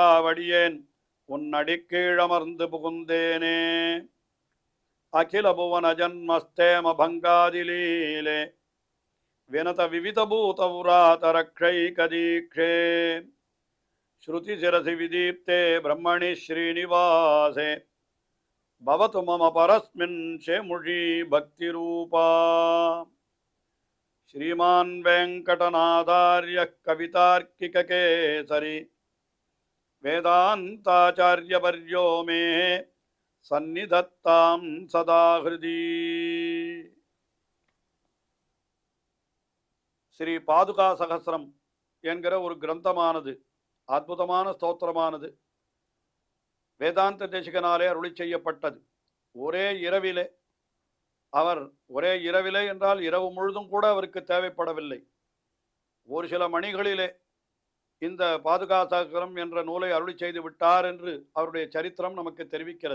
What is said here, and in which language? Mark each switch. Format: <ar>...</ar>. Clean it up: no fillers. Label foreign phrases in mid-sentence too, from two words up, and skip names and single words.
<ta>வடியேன் உன்னடிக்கீழமர்ந்து புகுந்தேனே</ta> <sa>अखिल भुवन जन्मस्थेम भङ्गादिलीले विनत विविध भूत व्रातरक्षैकदीक्षे श्रुति शिरसि विदीप्ते ब्रह्मणि श्रीनिवासे भवतु मम परस्मिन् शेमुषी भक्ति रूपा श्रीमान् वेंकटनाथार्य कवितार्किककेसरी वेदान्ताचार्यवर्यो मे सन्निधत्तां सदा हृदि श्री पादुका सहस्रम</sa> <ta>என்கிற ஒரு கிரந்தமானது அற்புதமான ஸ்தோத்திரமானது வேதாந்த தேசிகனாலே அருளி செய்யப்பட்டது. ஒரே இரவிலே என்றால் இரவு முழுதும் கூட அவருக்கு தேவைப்படவில்லை. ஒரு சில மணிகளிலே இந்த பாதுகா சகஸ்ரம் என்ற நூலை அருளி செய்து விட்டார் என்று அவருடைய சரித்திரம் நமக்கு தெரிவிக்கிறது.</ta>